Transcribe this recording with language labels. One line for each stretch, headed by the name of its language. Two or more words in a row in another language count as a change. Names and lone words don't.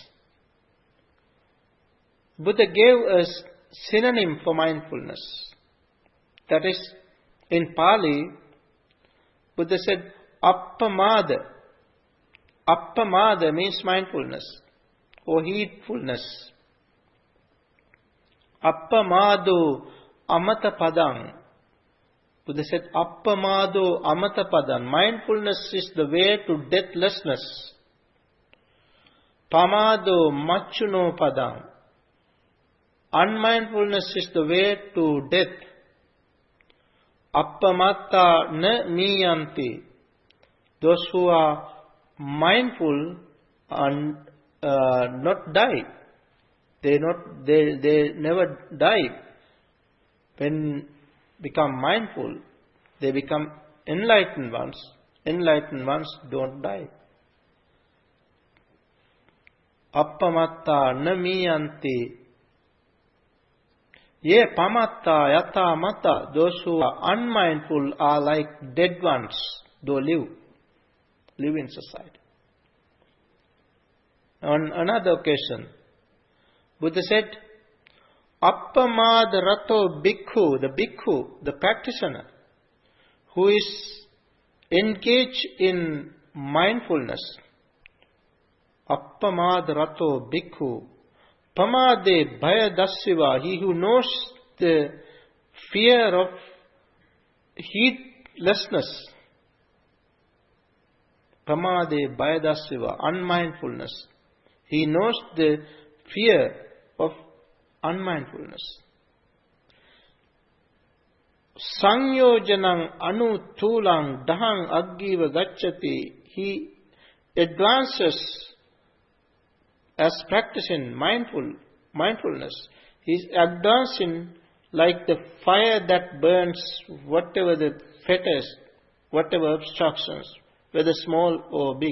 English: Buddha gave us synonym for mindfulness. That is, in Pali, Buddha said, appamada. Appamada means mindfulness or heedfulness.
Pali: Appamado amata padang. Buddha said, appamado amata padang.
English: Mindfulness is the way to deathlessness.
Pali: Pamado machuno padang.
English: unmindfulness is the way to death.
Pali: Appamatta na miyanti.
English: Those who are mindful and not die. They never die. When become mindful, they become enlightened ones. Enlightened ones don't die.
Pali: Appamatta na miyanti. Ye pamatta yata mata.
English: Those who are unmindful are like dead ones, though live in society. On another occasion, Buddha said,
Pali: Appamada rato bhikkhu,
English: the practitioner, who is engaged in mindfulness.
Pali: Appamada rato bhikkhu. Pamade bhayadassiva,
English: he who knows the fear of heedlessness.
Pali: Pamade bhayadassiva, unmindfulness.
English: He knows the fear of unmindfulness.
Pali: Sanyojanang anu tulang dahang aggiva gacchati.
English: He advances as practicing mindfulness. He is advancing like the fire that burns whatever the fetters, whatever obstructions, whether small or big.